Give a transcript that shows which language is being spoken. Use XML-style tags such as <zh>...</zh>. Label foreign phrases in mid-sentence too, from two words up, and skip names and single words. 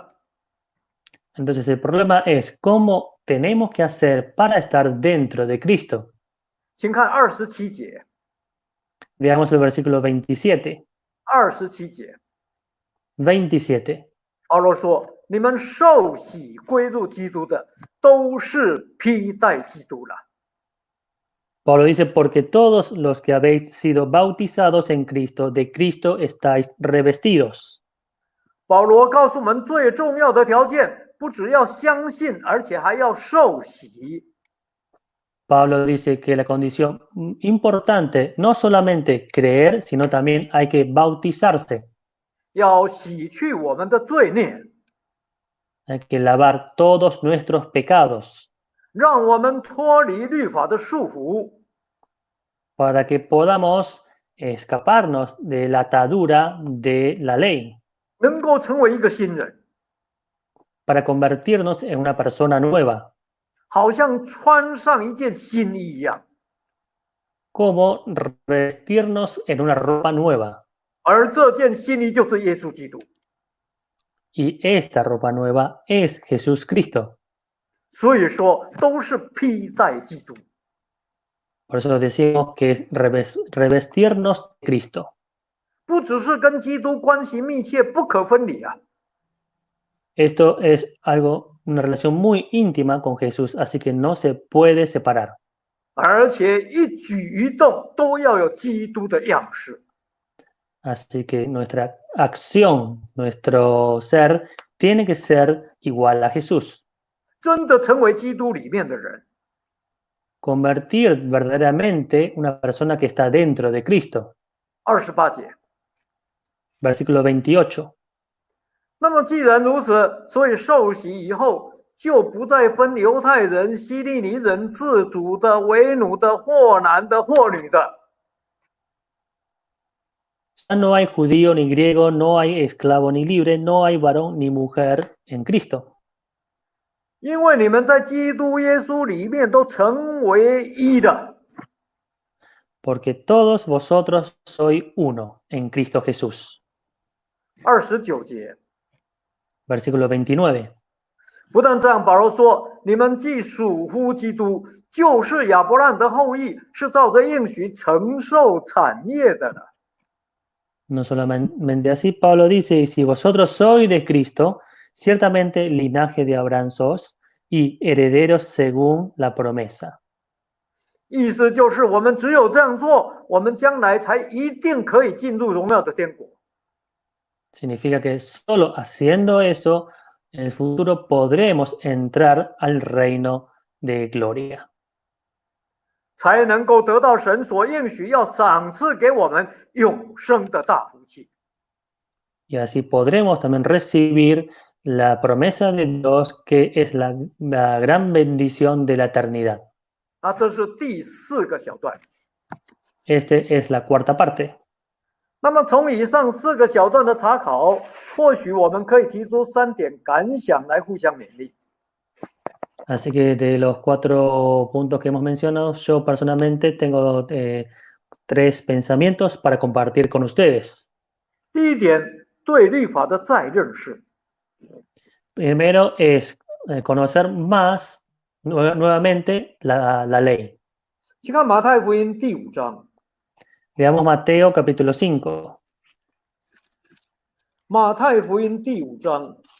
<es>Entonces el problema es cómo tenemos que hacer para estar dentro de Cristo.</es> <zh>请看27节，</zh> <es>Veamos el versículo 27.</es> <zh>27 节，</zh> <es>27.</es> <zh>保罗说：“你们受洗归入基督的，都是披戴基督了。”</zh> <es>Pablo dice, porque todos los que habéis sido bautizados en Cristo, de Cristo estáis revestidos.</es> <zh>保罗告诉我们，最重要的条件不只要相信，而且还要受洗。</zh> <es>Pablo dice que la condición importante no solamente creer, sino también hay que bautizarse.</es> <zh>要洗去我们的罪孽，</zh> <es>Hay que lavar todos nuestros pecados</es> <zh>让我们脱离律法的束缚，</zh> <es>para que podamos escaparnos de la atadura de la ley,</es> <zh>能够成为一个新人，</zh> <es>para convertirnos en una persona nueva,</es> <zh>好像穿上一件新衣一样。</zh> <es>como vestirnos en una ropa nueva.</es> <zh>而这件新衣就是耶稣基督。</zh> <es>Y esta ropa nueva es Jesús Cristo.</es> <zh>所以说，都是披戴基督。</zh> <es>Por eso decimos que es revestirnos de Cristo.</es> <zh>不只是跟基督关系密切、不可分离啊，</zh> <es>Esto es una relación muy íntima con Jesús, así que no se puede separar.</es> <zh>而且一举一动都要有基督的样式。</zh> <es>Así que nuestra acción, nuestro ser, tiene que ser igual a Jesús.</es> <zh>真的成为基督里面的人，</zh> <es>Convertir verdaderamente una persona que está dentro de Cristo.</es> <zh>28 节。</zh> <es>Versículo 28.</es> <zh>那么既然如此，所以受洗以后，就不再分犹太人、希利尼人、自主的、为奴的、或男的、或女的，</zh> <es>Ya no hay judío ni griego, no hay esclavo ni libre, no hay varón ni mujer en Cristo.</es> <zh>因为你们在基督耶稣里面都成为一的。</zh> <es>Porque todos vosotros sois uno en Cristo Jesús.</es> <zh>29 节，</zh> <es>Versículo 29.</es> <zh>不但这样，保罗说：“你们既属乎基督，就是亚伯拉罕的后裔，是照着应许承受产业的了。”</zh> <es>No solamente así, Pablo dice, y si vosotros sois de Cristo, ciertamente linaje de Abraham sos, y herederos según la promesa.</es> <zh>意思就是我们只有这样做，我们将来才一定可以进入荣耀的天国。</zh> <es>Significa que solo haciendo eso, en el futuro podremos entrar al reino de gloria.</es> <zh>才能够得到神所应许要赏赐给我们永生的大福气。</zh> <es>Y así podremos también recibir la promesa de Dios, que es la gran bendición de la eternidad.</es> <zh>那这是第4个小段。</zh> <es>Este es la cuarta parte.</es> <zh>那么从以上4个小段的查考，或许我们可以提出3点感想来互相勉励。</zh> <es>Así que de los 4 puntos que hemos mencionado, yo personalmente tengo 3 pensamientos para compartir con ustedes.</es> <zh>第一点，对律法的再认识。</zh> <es>Primero es conocer más nuevamente la ley.</es> <zh>请看马太福音第5章。</zh> <es>Veamos Mateo capítulo 5.</es> <zh>马太福音第5章，</zh>